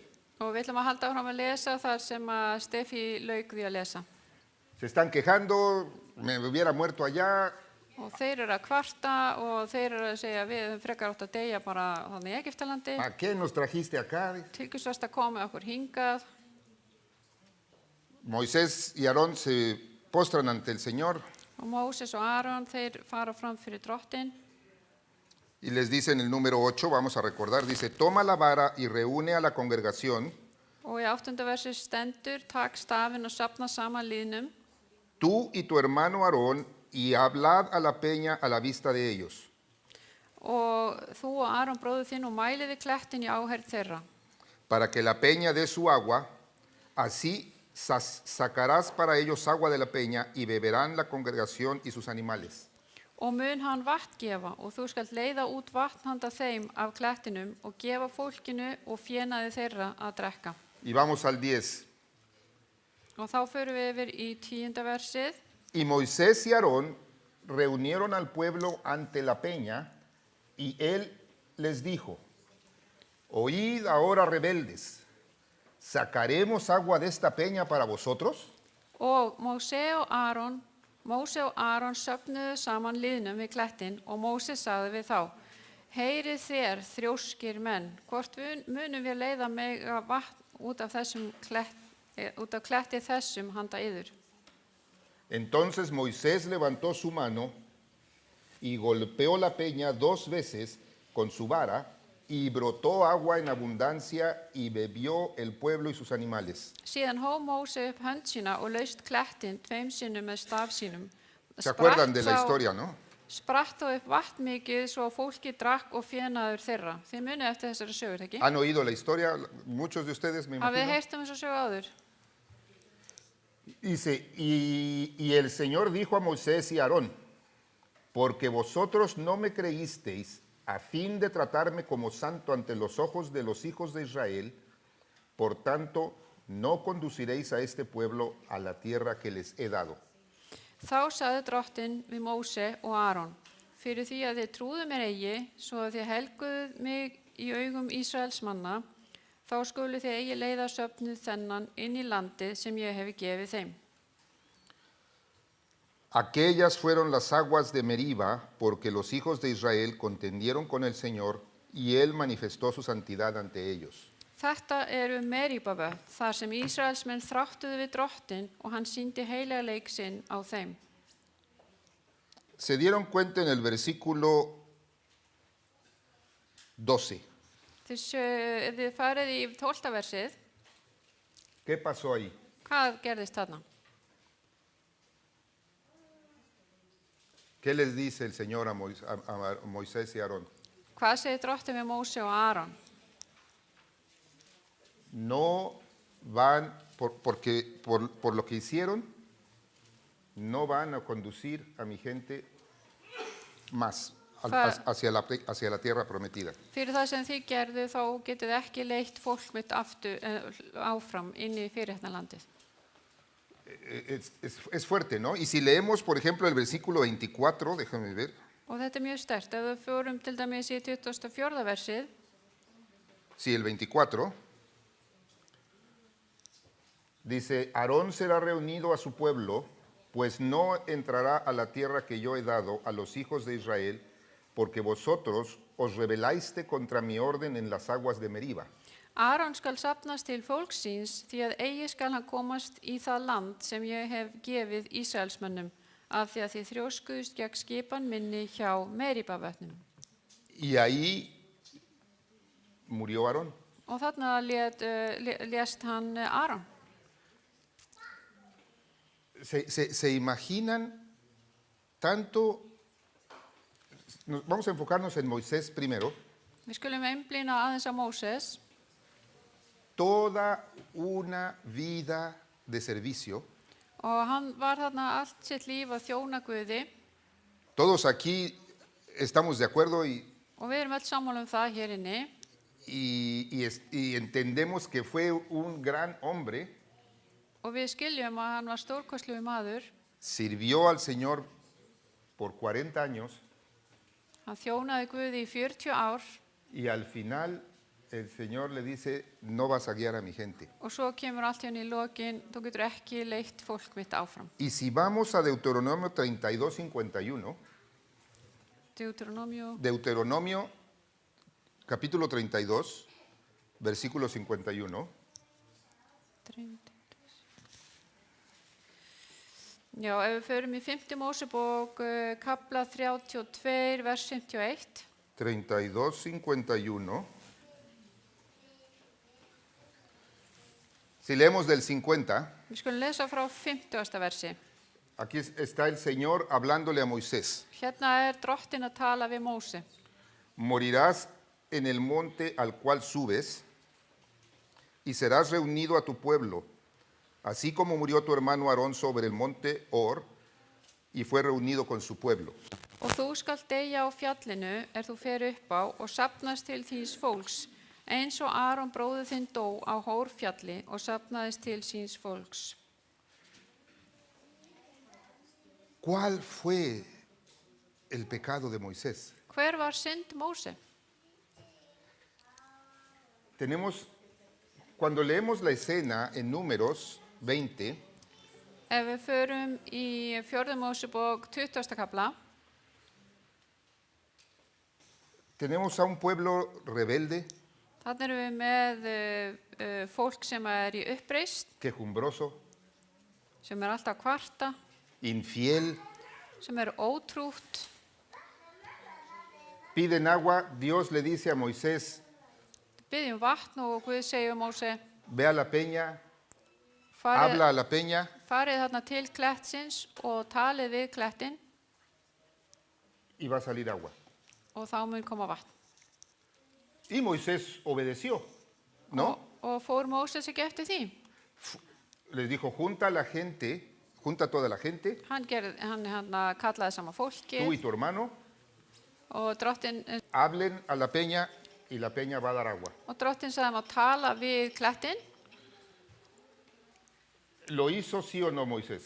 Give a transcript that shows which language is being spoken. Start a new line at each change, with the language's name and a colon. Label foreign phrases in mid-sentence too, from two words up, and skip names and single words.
Icelandic: Og við ætlum að halda áfram að lesa þar sem að Steffi lauk því að lesa.
Spanish: Se están quejando, me hubiera muerto allá.
Icelandic: Og þeir eru að kvarta og þeir eru að segja við höfum frekar átt að deyja bara þannig í Egyptalandi.
Spanish: ¿Para qué nos trajiste acá?
Icelandic: Til hvers varst að koma okkur hingað?
Spanish: Moisés y Aarón se postran ante el Señor
Icelandic: Og Móses og Aron, þeir fara fram fyrir drottin.
Spanish: y les dice en el número 8, vamos a recordar, dice, toma la vara y reúne a la congregación,
Icelandic: Og í 8. versi stendur, takk stafinn og safna saman liðnum.
Spanish: tú y tu hermano Aarón, y hablad a la peña a la vista de ellos.
Icelandic: Og þú og Aron bróður þinn og mælið við klettin í áherð þeirra.
Spanish: Para que la peña dé su agua, así sacarás para ellos agua de la peña y beberán la congregación y sus animales.
Icelandic: Og mun hann vatn gefa og þú skalt leiða út vatn handa þeim af klettinum og gefa fólkinu og fénaði þeirra að drekka.
Spanish: Y vamos al 10.
Icelandic: Og þá förum við yfir í 10. versið.
Spanish: Y Moisés y Aarón reunieron al pueblo ante la peña y él les dijo, oíd ahora rebeldes, ¿sacaremos agua de esta peña para vosotros?
Icelandic: Og Móse og Aron söfnuðu saman liðnum við klettin og Móse sagði við þá, heyrið þér þrjóskir menn, hvort munum við leiða mega vatn út af kletti þessum handa yður.
Spanish: Entonces Moisés levantó su mano y golpeó la peña 2 veces con su vara y brotó agua en abundancia y bebió el pueblo y sus animales.
Icelandic: Síðan hóf Móse upp hönd sína og laust klettinn 2 sinnum með staf sínum.
Spanish: ¿Se acuerdan de la historia, no?
Icelandic: Spratt þá upp vatn mikið svo fólki drakk og fénaður þeirra. Þið munið eftir þessari sögur, ekki?
Spanish: ¿Han oído la historia? Muchos de ustedes, me
Icelandic: Hafið þið
Spanish: imagino.
Icelandic: heyrt þessa sögu áður?
Spanish: Dice, y el Señor dijo a Moisés y a Aarón, porque vosotros no me creísteis a fin de tratarme como santo ante los ojos de los hijos de Israel, por tanto, no conduciréis a este pueblo a la tierra que les he dado.
Icelandic: Þá sagði drottinn við Móse og Aron, fyrir því að þið trúðu mér eigi, svo að þið helguðu mig í augum Ísraels manna, þá skulu þið eigi leiða söfnuð þennan inn í landið sem ég hefi gefið þeim.
Spanish: Aquellas fueron las aguas de Meriba, porque los hijos de Israel contendieron con el Señor, y Él manifestó su santidad ante ellos.
Icelandic: Þetta Meríbavötn, þar sem Ísraelsmenn þráttuðu við drottinn og hann sýndi heilagleik sinn á þeim.
Spanish: Se dieron cuenta en el versículo 12.
Icelandic: Þið farið í 12. versið,
Spanish: ¿Qué pasó ahí?
Icelandic: hvað gerðist þarna?
Spanish: ¿Qué les dice el Señor a Moisés y a Aarón?
Icelandic: Hvað segir drottinn við Móse og Aron?
Spanish: No van, por lo que hicieron, no van a conducir a mi gente más hacia la tierra prometida.
Icelandic: Fyrir það sem þið gerðu þá getið ekki leitt fólk mitt áfram inn í fyrirheitnalandið.
Spanish: Es fuerte, ¿no? Y si leemos, por ejemplo, el versículo 24, déjame ver.
Icelandic: Og þetta mjög sterkt. Ef við fórum til dæmis í 24. versið,
Spanish: Sí, el 24. Dice, Aarón será reunido a su pueblo, pues no entrará a la tierra que yo he dado a los hijos de Israel, porque vosotros os rebelaste contra mi orden en las aguas de Meriba.
Icelandic: Aron skal safnast til fólks síns, því að eigi skal hann komast í það land sem ég hef gefið Ísraelsmönnum, af því að þið þrjóskuðust gegn skipan minni hjá Meríbavötnum.
Spanish: Y ahí murió Aarón.
Icelandic: Og þarna lést hann Aron.
Spanish: ¿Se imaginan tanto? Vamos a enfocarnos en Moisés primero.
Icelandic: Við skulum einblína aðeins á Móses.
Spanish: Toda una vida de servicio.
Icelandic: Og hann var þarna allt sitt líf að þjóna Guði.
Spanish: Todos aquí estamos de acuerdo
Icelandic: Og við erum öll sammála það hér inni.
Spanish: y entendemos que fue un gran hombre.
Icelandic: Og við skiljum að hann var stórkostlegur maður.
Spanish: Sirvió al Señor por 40 años.
Icelandic: Hann þjónaði Guði í 40 ár.
Spanish: Y al final el Señor le dice, no vas a guiar a mi gente.
Icelandic: Og svo kemur allt í lokin, þú getur ekki leitt fólk mitt áfram.
Spanish: Y si vamos a Deuteronomio 32:51, Deuteronomio capítulo 32, versículo 51.
Icelandic: Já, ef við förum í 5. Mósebók, kafla 32, vers 51. 32:51.
Spanish: Si leemos del 50,
Icelandic: Við skulum lesa frá 50. versi.
Spanish: aquí está el Señor hablándole a Moisés.
Icelandic: Hérna drottinn að tala við Móse.
Spanish: Morirás en el monte al cual subes y serás reunido a tu pueblo, así como murió tu hermano Aarón sobre el monte Hor y fue reunido con su pueblo.
Icelandic: Og þú skalt deyja á fjallinu þú fer upp á og safnast til þíns fólks, eins og Aron bróðir þinn dó á Hórfjalli og safnaðist til síns fólks.
Spanish: ¿Cuál fue el pecado de Moisés?
Icelandic: Hver var synd Móse?
Spanish: Cuando leemos la escena en Números 20,
Icelandic: Ef við förum í 4. Mósebók 20. kafla,
Spanish: tenemos a un pueblo rebelde,
Icelandic: þarna erum við með fólk sem í uppreisn,
Spanish: quejumbroso,
Icelandic: sem alltaf að kvarta,
Spanish: infiel,
Icelandic: sem ótrútt,
Spanish: piden agua, Dios le dice a Moisés,
Icelandic: byggjum vatn og Guð segir Móse,
Spanish: ve a la peña,
Icelandic: farið,
Spanish: habla a la peña
Icelandic: farið þarna til klettsins og talið við klettinn
Spanish: y va a salir agua.
Icelandic: og þá mun koma vatn.
Spanish: Y Moisés obedeció, ¿no?
Icelandic: Og fór Móses ekki eftir því.
Spanish: Les dijo, junta toda la gente,
Icelandic: Hann kallaði saman
Spanish: tú y
Icelandic: fólkið
Spanish: tu hermano,
Icelandic: og drottin
Spanish: hablen a la peña y la peña va a dar agua.
Icelandic: sagði þeim að tala við klettinn.
Spanish: ¿Lo hizo sí o no Moisés?